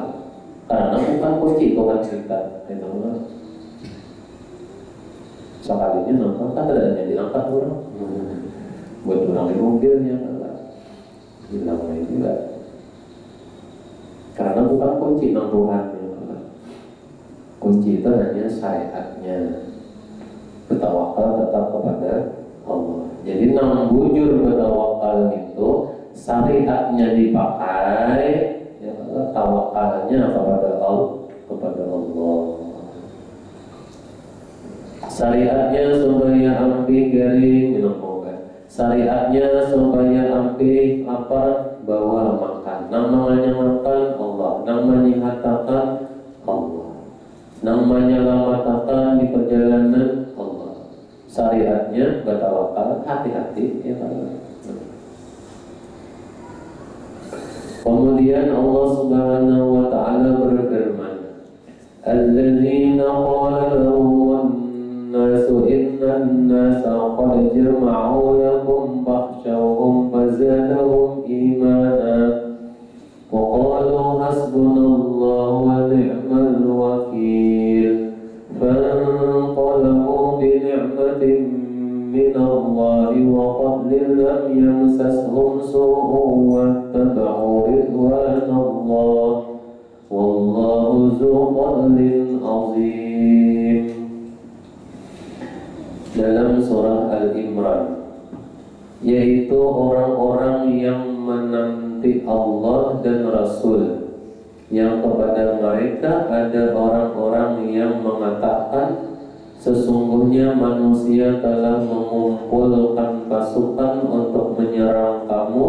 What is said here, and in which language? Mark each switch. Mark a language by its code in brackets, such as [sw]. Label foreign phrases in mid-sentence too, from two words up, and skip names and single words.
[bjn] Karena bukan kunci Tuhan kita. Sekalinya nampak kan ada yang diangkat orang. [id] Buat orang di mobilnya hilang juga. Karena bukan kunci nama Tuhan. Kunci itu hanya syariatnya. Bertawakal tetap kepada Allah. [bjn] Jadi nang bujur bertawakal itu syariatnya dipakai, ya, tawakalnya kepada Allah. Syariatnya supaya ampi garing minum obat. Syariatnya supaya ampi lapar bawa makan. Namanya makan Allah, namanya hatakan Allah, namanya lamatakan di perjalanan Allah. [id] Syariatnya bertawakal, hati-hati ya Allah. Kemudian Allah [ar] سبحانه وتعالى berfirman, "الذين قال لهم الناس إن الناس قد جمعوا لكم فاخشوهم فزادهم إيمانا وقالوا حسبنا الله ونعم الوكيل فانقلبوا بنعمة من الله وفضل لم يمسسهم سوء واتبعوا رضوان الله والله ذو فضل عظيم." [id] Dalam surah Al-Imran, yaitu orang-orang yang menanti Allah dan Rasul, yang kepada mereka ada orang-orang yang mengatakan, sesungguhnya manusia telah mengumpulkan pasukan untuk menyerang kamu.